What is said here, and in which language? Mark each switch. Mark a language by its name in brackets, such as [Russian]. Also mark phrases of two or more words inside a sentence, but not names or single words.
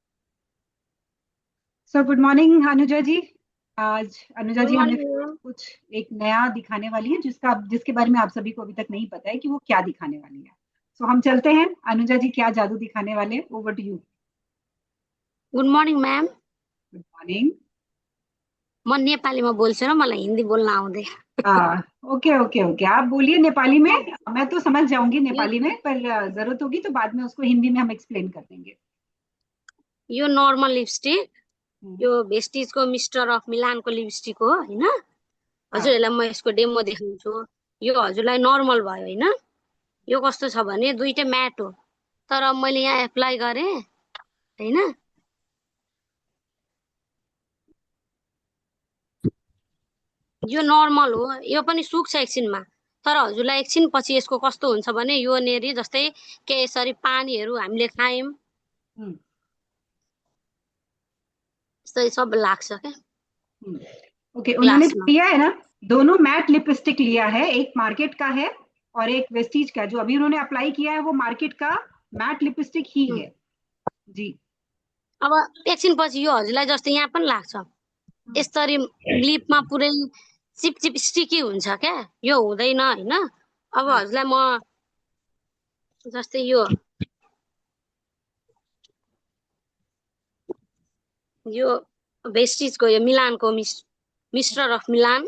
[English] so good morning अनुजा जी। [Hindi] आज अनुजा [English] good [Hindi] जी हमें [English] morning ma'am. [Hindi] कुछ एक नया दिखाने वाली है, जिसके बारे में आप सभी को अभी तक नहीं पता है कि वो क्या दिखाने वाली है। सो हम चलते हैं, अनुजा जी क्या जादू दिखाने वाले हैं, [English] over to you. good morning ma'am. good morning. [Nepali] म नेपालीमा बोल्छु र मलाई हिन्दी बोल्न आउँदैन। [English] okay okay okay, [Hindi] आप बोलिए नेपाली में। मैं तो समझ जाऊंगी [Nepali] यो [Hindi] नेपाली में, पर जरूरत होगी तो बाद में उसको हिंदी में हम एक्सप्लेन कर देंगे। [English] यो normal lipstick, हम्म, [Nepali] यो भेस्टिजको मिस्टर अफ मिलानको लिपस्टिक हो होइन। [Hindi] हाँ। [Nepali] हजुरहरूलाई म यसको डेमो देखाउँछु। यो हजुरलाई नर्मल भयो होइन। यो कस्तो छ भने दुइटै म्याट हो, तर मैले यहाँ एप्लाई गरेँ होइन। यो नर्मल हो, यो पनि सुक्छ एकछिनमा। तर हजुरलाई एकछिन पछि यसको कस्तो हुन्छ भने यो नेरी जस्तै के यसरी पानीहरू हामीले खायौँ हम्म, यस्तै सब लाग्छ क्या [Hindi] हम्म। ओके, उन्होंने जो [Nepali] ग्लासमा। [Hindi] लिया है ना, दोनों [English] matte lipstick [Hindi] लिया है, एक मार्केट का है और एक वेस्टीज का। जो अभी उन्होंने अप्लाई किया है वो मार्केट का [English] matte lipstick [Hindi] ही है। जी। [Nepali] अब एकछिन पछि यो हजुरलाई जस्तो यहाँ पनि लाग्छ हम्म, यसरी लिपमा पुरै चिप चिप स्टिकी हुन्छ क्या, यो हुँदैन होइन। अब [Hindi] हाँ। [Nepali] हजुरलाई म जस्तै यो भेस्टिजको यो मिलानको मिस्टर अफ मिलान।